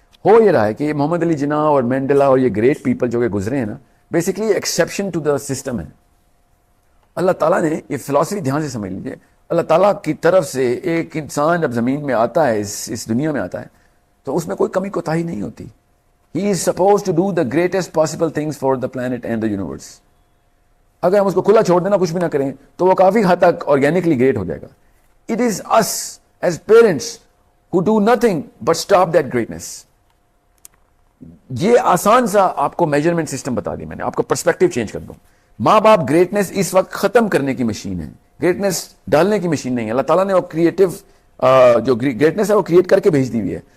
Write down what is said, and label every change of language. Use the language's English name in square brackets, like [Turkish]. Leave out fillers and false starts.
[Urdu] ہو یہ رہا ہے کہ محمد علی جناح اور مینڈلا اور یہ گریٹ پیپل جو کہ گزرے ہیں نا, [English] basically exception to the system [Urdu] ہے. اللہ تعالیٰ نے یہ فلسفی دھیان سے سمجھ لیجیے, اللہ تعالیٰ کی طرف سے ایک انسان جب زمین میں آتا ہے, اس دنیا میں آتا ہے, تو اس میں کوئی کمی کوتاہی نہیں ہوتی. [English] He is supposed to do the greatest possible things for the planet and the universe. [Urdu] اگر ہم اس کو کھلا چھوڑ دینا, کچھ بھی نہ کریں, تو وہ کافی حد تک آرگینکلی گریٹ ہو جائے گا. [English] It is us as parents who do nothing but stop that greatness. [Urdu] یہ آسان سا آپ کو میجرمنٹ سسٹم بتا دی میں نے, آپ کو پرسپیکٹو چینج کر دوں. ماں باپ گریٹنس اس وقت ختم کرنے کی مشین ہے, گریٹنس ڈالنے کی مشین نہیں ہے. اللہ تعالیٰ نے وہ کریٹو جو گریٹنس ہے وہ کریٹ کر کے بھیج دی ہوئی ہے.